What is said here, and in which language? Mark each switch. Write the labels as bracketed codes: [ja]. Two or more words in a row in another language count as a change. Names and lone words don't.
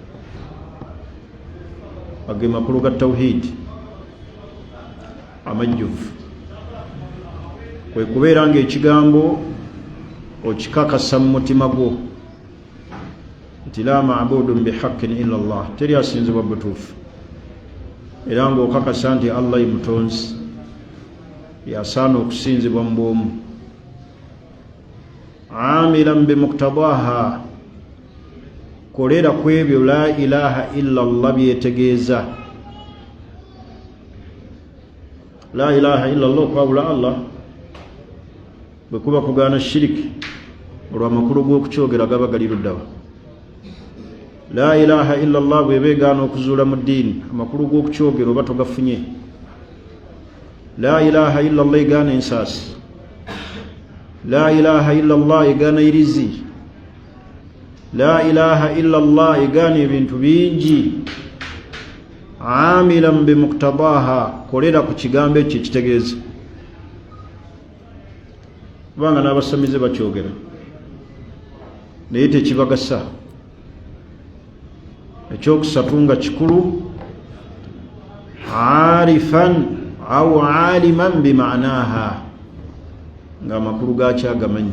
[lg] Ago makulu ga tawhid amajjuvu, kwe kubeera ng'ekigambo okikakasa mu mutima gwo nti [ar] لا معبود بحق إلا الله, [lg] teri asinzibwa butuufu, era ng'okakasa nti Allah ye mutonzi, yasaana okusinzibwa mu bwomu. [ar] عاملا بمقتضاها, [lg] kolera ku ebyo [ar] لا إله إلا الله [lg] byetegeeza. [ar] لا إله إلا الله [lg] okwawula Allah bwe kuba kugaana shiriki, olwo amakulu g'okukyogera gaba gali luddawa. [ar] لا إله إلا الله [lg] bwe beegaana okuzuula mu ddiini, amakulu g'okukyogera oba togafunye. [ar] لا إله إلا الله [lg] egaana ensaasi, [ar] لا إله إلا الله [lg] egaana irizi, [ar] لا إله إلا الله [lg] egaana ebintu bingi. [ar] عاملا بمقتضاها, [lg] kolera ku kigambo ekyo ekitegeeza. Kubanga n'abasamize bakyogera naye tekibagasa. Ekyokusatu nga kikulu, [ar] عارفا أو عالما بمعناها, [lg] ng'amakulu gakyagamanyi.